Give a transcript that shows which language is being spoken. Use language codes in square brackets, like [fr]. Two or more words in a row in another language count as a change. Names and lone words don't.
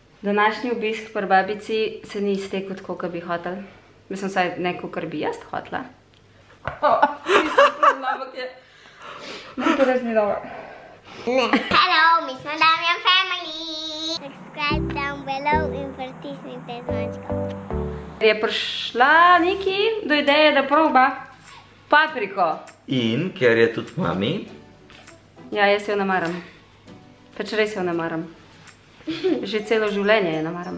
[sl] Današnji obisk pri babici se ni iztekel tako, kot bi hotel. Mislim, saj neko, kar bi jaz hotela. Nisem problem, ampak je... To res ni dobro. Ne. Hello, mi smo Damjan Family. [en] Subscribe down below [sl] in pritisnite zvončko. Je prišla Niki do ideje, da proba papriko. In ker je tudi mami. Ja, jaz jo ne maram. Pač res jo ne maram. Že celo življenje je ne maram.